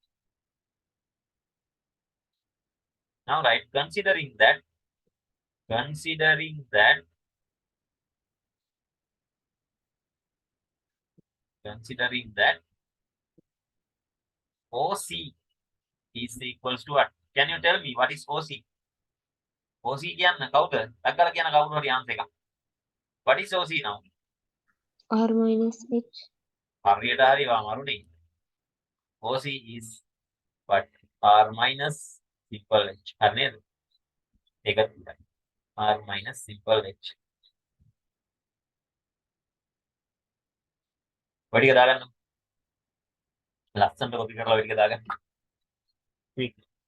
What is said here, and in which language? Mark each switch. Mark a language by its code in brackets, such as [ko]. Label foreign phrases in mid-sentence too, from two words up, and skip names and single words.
[en] Now right, considering that OC is equals to what? Can you tell me what is OC? [si] OC කියන්න කවුද? ඩග්ගල කියන කවුරු හරි answer එකක්. [en] What is OC now? R minus H. [si] හරියට හරි මරුනේ. [en] OC is what? R minus simple H. [si] හරි නේද? ඒක තමයි. [en] R minus simple H. [si] වැඩි එක දාගන්න. ලස්සනට කොපි කරලා වැඩි එක දාගන්න. [hi] ठीक.